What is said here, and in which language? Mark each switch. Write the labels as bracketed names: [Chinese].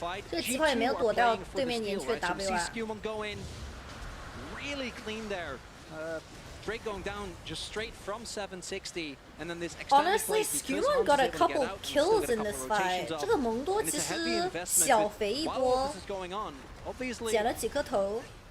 [Chinese] 这个疾跑也没有躲掉对面连去的 W 啊。 [English] Really clean there. Drake going down just straight from 760, and then this honestly, Skewmon got a couple kills in this fight. [Chinese] 这个蒙多其实小肥一波，捡了几颗头。